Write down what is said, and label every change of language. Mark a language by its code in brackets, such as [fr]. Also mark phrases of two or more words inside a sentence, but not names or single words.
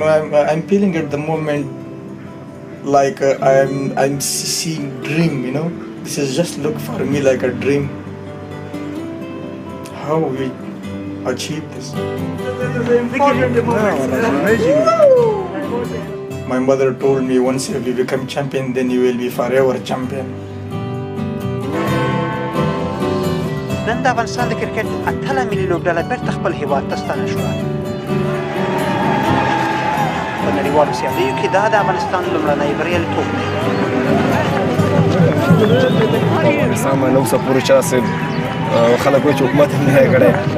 [en] know, I'm feeling at the moment like I'm seeing dream, you know. This is just look for me like a dream. How we achieve this? My mother told me once if you become champion, then you will be forever champion. [ps] نن د افغانستان د کرکټ اتله ملي لوبډله بیرته خپل هیواد ته ستنه شوه. په نړیوالو سیالیو کې دا د افغانستان لومړنی بریالیتوب دی. افغانستان باندې اوسه پورې چا صاحب خلک وایي چې حکومت هم نه دی کړی.